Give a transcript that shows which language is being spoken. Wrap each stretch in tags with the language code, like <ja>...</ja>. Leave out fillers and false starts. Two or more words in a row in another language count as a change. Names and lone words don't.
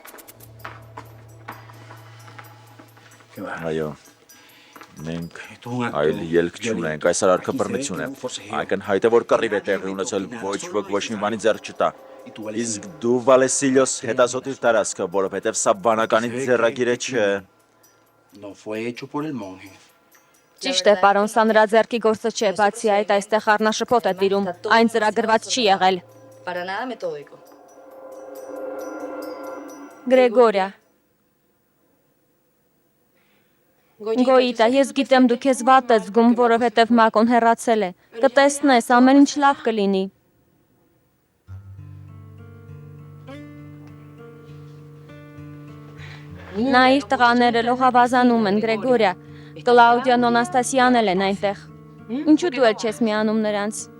<hy>Այո։ Մենք այլ ելք չունենք, այս արարքը բռնություն է։ Ակնհայտ է, որ կռիվ է տեղի ունեցել, ոչ ոք ոչ մի բանի ձեռք չտա։ Իսկ դու Վալեսիլիոս հետազոտիր տարածքը, որովհետև սա բանականի ձեռագիր չէ։</hy> <es>No fue hecho por el monje.</es> <hy>Ճիշտ է, պարոն, սա նրա ձեռքի գործը չէ, բացի այդ այստեղ առնաշփոթ է տիրում, այն ծրագրված չի եղել։</hy> <es>Para nada metódico.</es> <hy>Գրեգորիա։ Գոյիտա, ես գիտեմ դու քեզ վատ ես զգում, որովհետև Մակոն հեռացել է։ Կտեսնես, ամեն ինչ լավ կլինի։ Նա իր տղաները լողավազանում են, Գրեգորիա։ Կլաուդիան Անաստասիան էլ են այնտեղ։ Ինչու դու էլ չես միանում նրանց։</hy>